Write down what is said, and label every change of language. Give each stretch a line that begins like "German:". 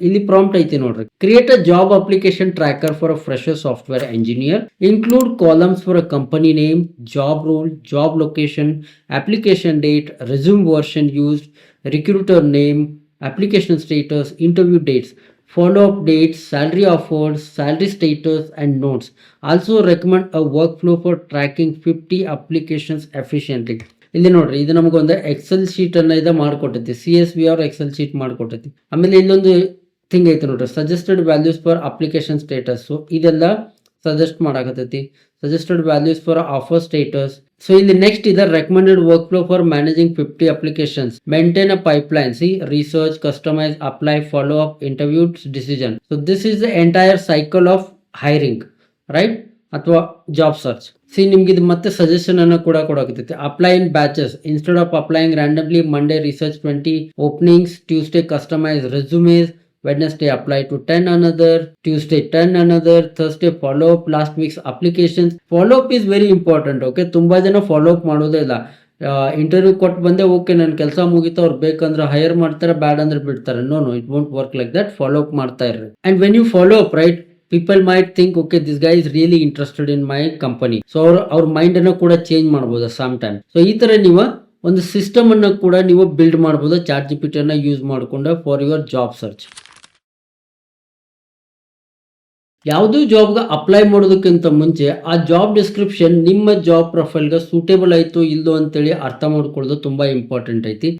Kannada: ಇಲ್ಲಿ ಪ್ರಾಂಪ್ಟ್ ಐತಿ ನೋಡ್ರಿ,
English: Create a job application tracker for a fresher software engineer, include columns for a company name, job role, job location, application date, resume version used, recruiter name, application status, interview dates, follow-up dates, salary offers, salary status, and notes. Also recommend a workflow for tracking 50 applications efficiently.
Kannada: ಇಲ್ಲಿ ನೋಡ್ರಿ, ಇದು ನಮಗೊಂದು Excel sheet ಅನ್ನ ಇದು ಮಾಡ್ಕೊಟ್ಟೈತಿ, CSV ಅವ್ರ Excel sheet ಮಾಡ್ಕೊಟ್ಟೈತಿ. ಆಮೇಲೆ ಇಲ್ಲೊಂದು thing ಐತೆ ನೋಡ್ರಿ,
English: Suggested values for application status.
Kannada: ಇದೆಲ್ಲ suggest ಮಾಡಾಕತ್ತೈತಿ.
English: Suggested values for offer status. So ಇಲ್ಲಿ next ಇದೆ recommended work flow for managing 50 applications, maintain a pipeline, see research, customize, apply, follow up, interview, decision. So this is the entire cycle of hiring, right?
Kannada: ಅಥವಾ job search. C ನಿಮ್ಗೆ ಇದು ಮತ್ತೆ suggestion ಅನ್ನ ಕೂಡ ಕೊಡಾಕತ್ತೈತಿ.
English: Apply in batches, instead of applying randomly, Monday research 20 openings, Tuesday customize resumes, Wednesday apply to 10 another, Tuesday 10 another, Thursday follow up last week's applications. Follow up is very important.
Kannada: Okay, ತುಂಬಾ ಜನ follow up ಮಾಡೋದೇ ಇಲ್ಲ. Interview ಕೊಟ್ಟು ಬಂದೆ, okay ನನ್ನ ಕೆಲಸ ಮುಗಿತಾ, ಅವ್ರು ಬೇಕಂದ್ರೆ ಹೈರ್ ಮಾಡ್ತಾರೆ, ಬ್ಯಾಡ್ ಅಂದ್ರೆ ಬಿಡ್ತಾರೆ.
English: No, it won't work like that.
Kannada: Follow up ಮಾಡ್ತಾ ಇರ್ರಿ.
English: And when you follow up, right, people might think, okay, this guy is really interested in my company.
Kannada: So ಅವ್ರ ಮೈಂಡ್ ಅನ್ನು ಕೂಡ ಚೇಂಜ್ ಮಾಡಬಹುದು ಸಮ್ ಟೈಮ್. ಸೊ ಈ ತರ ನೀವು ಒಂದು ಸಿಸ್ಟಮ್ ಅನ್ನು ಕೂಡ ನೀವು ಬಿಲ್ಡ್ ಮಾಡಬಹುದು ChatGPT ಅನ್ನ ಯೂಸ್ ಮಾಡಿಕೊಂಡು
English: For your job search.
Kannada: ಯಾವುದೋ ಜಾಬ್ಗೆ ಅಪ್ಲೈ ಮಾಡೋದಕ್ಕಿಂತ ಮುಂಚೆ ಆ ಜಾಬ್ ಡಿಸ್ಕ್ರಿಪ್ಷನ್ ನಿಮ್ಮ ಜಾಬ್ ಪ್ರೊಫೈಲ್ಗೆ ಸೂಟೇಬಲ್ ಆಯ್ತು ಇಲ್ಲೋ ಅಂತೇಳಿ ಅರ್ಥ ಮಾಡ್ಕೊಳ್ಳೋದು ತುಂಬಾ ಇಂಪಾರ್ಟೆಂಟ್ ಐತಿ.